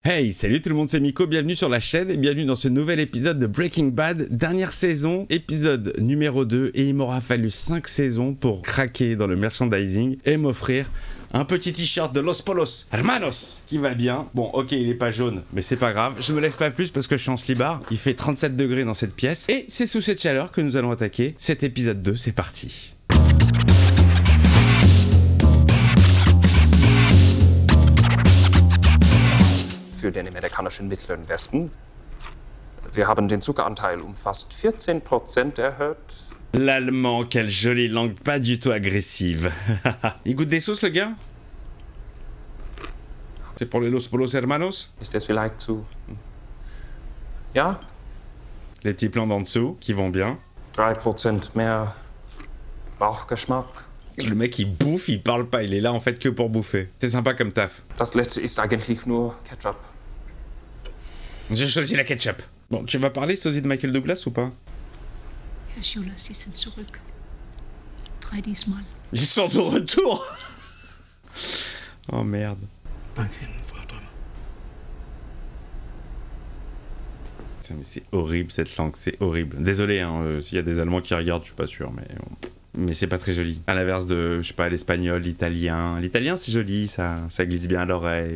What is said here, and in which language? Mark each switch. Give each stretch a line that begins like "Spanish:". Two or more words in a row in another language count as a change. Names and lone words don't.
French: Hey, salut tout le monde, c'est Miko, bienvenue sur la chaîne et bienvenue dans ce nouvel épisode de Breaking Bad, dernière saison, épisode numéro 2, et il m'aura fallu 5 saisons pour craquer dans le merchandising et m'offrir un petit t-shirt de Los Polos Hermanos qui va bien. Bon, ok, il est pas jaune, mais c'est pas grave, je me lève pas plus parce que je suis en slibard, il fait 37 degrés dans cette pièce, et c'est sous cette chaleur que nous allons attaquer cet épisode 2, c'est parti.
German: Für den amerikanischen Mittleren Westen. Wir haben den Zuckeranteil fast 14% erhöht.
French: L'allemand, quelle jolie langue, pas du tout agressive. Il goûte des sauces, le gars? C'est pour les Los Polos Hermanos?
German: Ist es vielleicht zu... Ja?
French: Les petits plans d'en dessous, qui vont bien.
German: 3% mehr Bauchgeschmack.
French: Le mec, il bouffe, il parle pas, il est là en fait que pour bouffer. C'est sympa comme taf. Das letzte ist eigentlich nur Ketchup. J'ai choisi la ketchup. Bon, tu vas parler, sosie de Michael Douglas, ou pas?
German: Herr Schuler, Sie sind zurück. 3 diesmal.
French: Ils sont de retour. Oh merde.
German: Danke Ihnen, Frau Däumer.
French: Putain, mais c'est horrible cette langue, c'est horrible. Désolé, hein, s'il y a des Allemands qui regardent, je suis pas sûr, mais c'est pas très joli. À l'inverse de, je sais pas, l'espagnol, l'italien. L'italien, c'est joli, ça glisse bien à l'oreille.